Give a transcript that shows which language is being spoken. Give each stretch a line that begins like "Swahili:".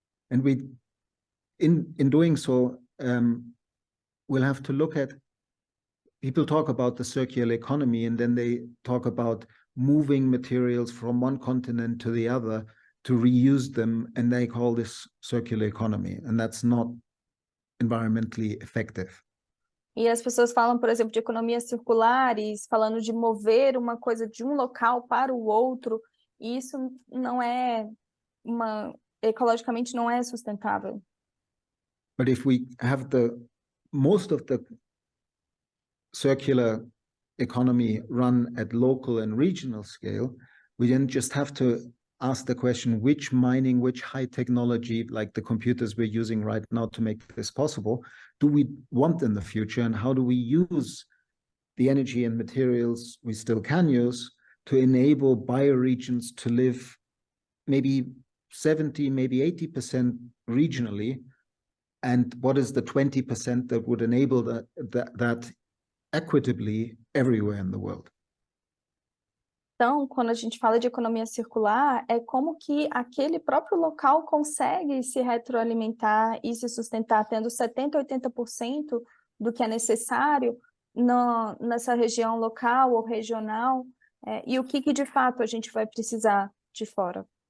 English: And we, in doing so, we'll have to look at, people talk about the circular economy, and then they talk about moving materials from one continent to the other to reuse them, and they call this circular economy, and that's not environmentally effective.
Portuguese: E as pessoas falam, por exemplo, de economias circulares, falando de mover uma coisa de um local para o outro, e isso não é ecologicamente não é sustentável.
English: But if we have most of the circular economy run at local and regional scale, we then just have to ask the question, which mining, which high technology, like the computers we're using right now to make this possible, do we want in the future, and how do we use the energy and materials we still can use to enable bioregions to live maybe 70, maybe 80% regionally, and what is the 20% that would enable that equitably everywhere in the world?
Portuguese: Então, quando a gente fala de economia circular, é como que aquele próprio local consegue se retroalimentar e se sustentar, tendo 70%, 80% do que é necessário nessa região local ou regional, e o que de fato a gente vai precisar de fora.